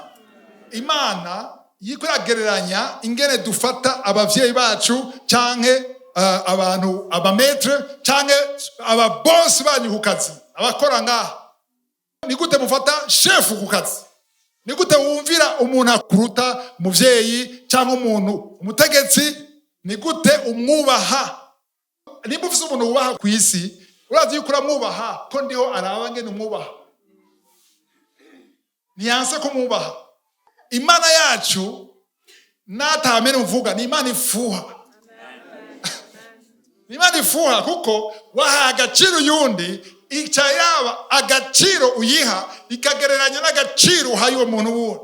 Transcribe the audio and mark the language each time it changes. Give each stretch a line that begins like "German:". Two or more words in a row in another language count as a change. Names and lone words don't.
Rundi: Imana yikuragereranya ingene dufata abavyeyi bacu canke abantu abametre canke ababoss banyu ku kazi abakora ngaha. Ni gute mufata chef ku kazi? Ni gute wumvira umuntu akuruta muvyeyi cyangwa umuntu umutegetsi? Ni gute umwubaha? Nimba ufise umuntu wubaha ku isi urazi yuko uramwubaha ko ndiho araba ngene umwubaha. Niyanse ko mwubaha. Imana yacu natamene mvuga ni Imana ifuha. Ni Imana ifuha kuko waha agaciro yundi icyayaba agaciro uyiha ikagereranya n'agaciro uhaye uwo muntu wundi.